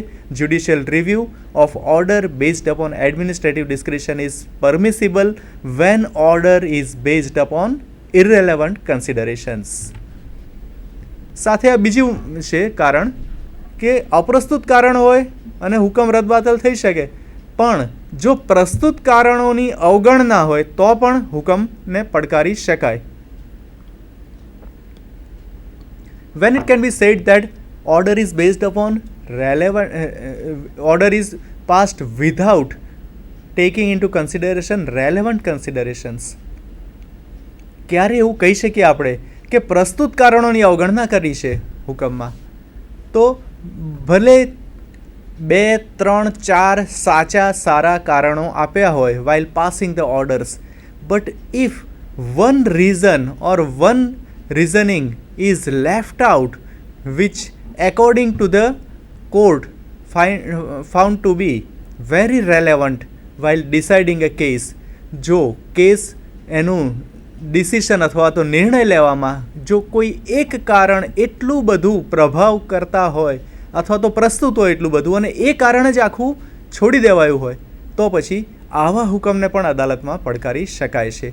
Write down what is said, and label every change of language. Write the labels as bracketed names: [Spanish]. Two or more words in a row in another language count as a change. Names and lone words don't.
[English] Judicial review of order based upon administrative discretion is permissible when order is based upon irrelevant considerations. [Gujarati] સાથે આ બીજું છે કારણ કે અપ્રસ્તુત કારણ હોય અને હુકમ રદબાતલ થઈ શકે, પણ જો પ્રસ્તુત કારણોની અવગણના હોય તો પણ હુકમને પડકારી શકાય. [English] When it can be said that order is based upon order is passed without taking into consideration relevant considerations. [Gujarati] ક્યારે એવું કહી શકીએ આપણે કે પ્રસ્તુત કારણોની અવગણના કરી છે હુકમમાં? તો ભલે 2, 3, 4 સાચા સારા કારણો આપ્યા હોય [English] while passing the orders, but if one reason or one reasoning is left out which according to the court found to be very relevant while deciding a case, [Gujarati] જો કેસ એનું ડિસિશન અથવા તો નિર્ણય લેવામાં જો કોઈ એક કારણ એટલું બધું પ્રભાવ કરતા હોય અથવા તો પ્રસ્તુત હોય એટલું બધું અને એ કારણે જ આખું છોડી દેવાયું હોય તો પછી આવા હુકમને પણ અદાલતમાં પડકારી શકાય છે.